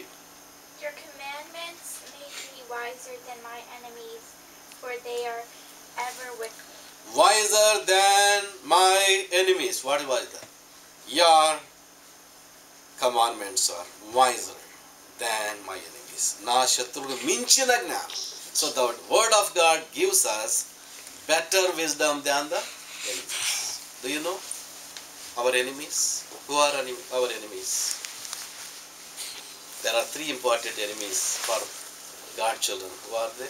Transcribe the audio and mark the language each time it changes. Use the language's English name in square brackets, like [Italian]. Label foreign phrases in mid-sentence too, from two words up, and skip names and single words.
[English] Your commandments make me wiser than my enemies, for they are ever with me. Wiser than my enemies. What was that? Your commandments are wiser than my enemies. [Telugu] Na shatrulu minchina gnanam. [English] So the word of God gives us better wisdom than the enemies. Do you know our enemies? Who are our enemies? There are three important enemies for God's children. Who are they?